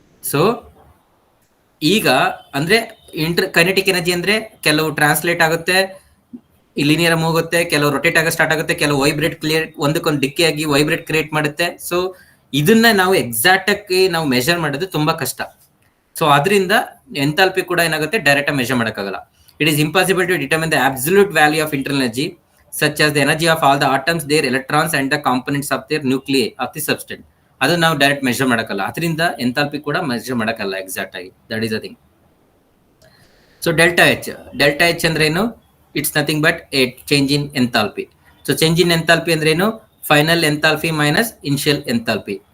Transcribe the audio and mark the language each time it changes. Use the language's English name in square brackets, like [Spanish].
[Kannada] So ಈಗ ಅಂದ್ರೆ kinetic energy ಅಂದ್ರೆ ಕೆಲವು ಟ್ರಾನ್ಸ್ಲೇಟ್ ಆಗುತ್ತೆ, ಲಿನಿಯರ್ ಹೋಗುತ್ತೆ, ಕೆಲವು ರೊಟೇಟ್ ಆಗ ಸ್ಟಾರ್ಟ್ ಆಗುತ್ತೆ, ಕೆಲವು ವೈಬ್ರೇಟ್ ಒಂದಕ್ಕೊಂದು ಡಿಕ್ಕಿ ಆಗಿ ವೈಬ್ರೇಟ್ ಕ್ರಿಯೇಟ್ ಮಾಡುತ್ತೆ. ಸೊ ಇದನ್ನ ನಾವು ಎಕ್ಸಾಕ್ಟ್ ಆಗಿ ನಾವು ಮೆಜರ್ ಮಾಡೋದು ತುಂಬಾ ಕಷ್ಟ. ಸೊ ಅದರಿಂದ ಎಂಥಾಲ್ಪಿ ಕೂಡ ಏನಾಗುತ್ತೆ ಡೈರೆಕ್ಟ್ ಆಗಿ ಮೆಜರ್ ಮಾಡೋಕ್ಕಾಗಲ್ಲ. [English] It is impossible to determine the absolute value of internal energy, such as the energy of all the atoms, their electrons and the components of their nuclei of the substance. [Kannada] ಅದು ನಾವು direct measure ಮಾಡೋಕ್ಕಲ್ಲ, ಅದರಿಂದ enthalpy ಕೂಡ measure ಮಾಡೋಕ್ಕಲ್ಲ exact ಆಗಿ. [English] That is a thing. [Kannada] So delta H ಅಂದ್ರೆ ಏನು, [English] It's nothing but a change in enthalpy. [Kannada] So change in enthalpy ಅಂದ್ರೆ ಏನು, final enthalpy minus initial enthalpy.